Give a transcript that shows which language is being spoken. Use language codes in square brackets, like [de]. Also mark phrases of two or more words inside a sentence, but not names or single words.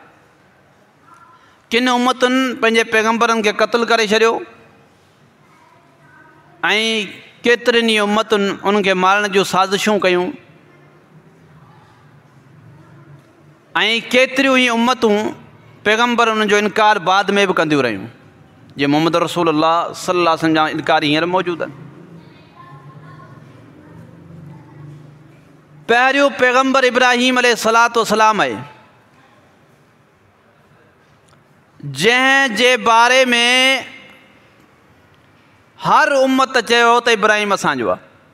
[sd] किन उम्मतुनि पंहिंजे पैगम्बरनि खे क़त्लु करे छॾियो, ऐं केतिरनि ई उम्मतुनि उनखे मारण जूं साज़िशूं कयूं, ऐं केतिरियूं ई उम्मतूं पैगम्बर उन्हनि जो इनकार बाद में बि कंदियूं रहियूं। जीअं मुहम्मद रसूलुल्लाह [ar] صلى الله عليه وسلم [sd] जा इनकार हींअर मौजूदु आहिनि। पहिरियों पैगम्बर इब्राहीम [ar] عليه الصلاة والسلام [sd] आहे, जंहिं जे बारे में हर उम्मत चयो त इब्राहीम असांजो आहे।